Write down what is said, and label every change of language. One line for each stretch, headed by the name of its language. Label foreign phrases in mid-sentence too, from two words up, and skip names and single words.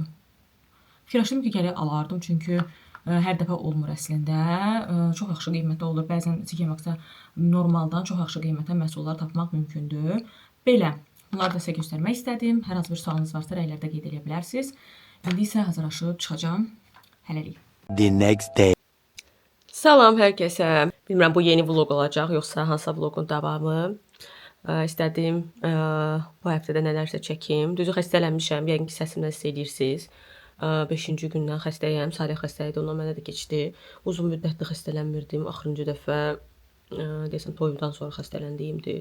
Azerbaijani: Fikirləşdim ki, gərək alardım çünki hər dəfə olmur əslində. Çox yaxşı qiymətdə olur. Bəzən TK Maxx'da normaldan çox yaxşı qiymətə məhsullar tapmaq mümkündür. Belə. Bunları da sizə göstərmək istədim. Hər hansı bir sualınız varsa rəylərdə qeyd edə bilərsiniz. İndi isə hazırlaşıb çıxacağam. Hələlik.
English: The next day.
Azerbaijani: Salam hər kəsə. Bilmirəm bu yeni vloq olacaq yoxsa hansısa vloqun davamı. İstədim bu həftədə nələrsə çəkim. Düzü xəstələnmişəm. Yəqin ki səsimdən hiss edirsiniz. 5-ci gündən xəstəyəm. Sariya xəstə idi. Ondan mənə də keçdi. Uzun müddətli xəstələnmirdim. Axırıncı dəfə deyəsən toyumdan sonra xəstələndiyimdir.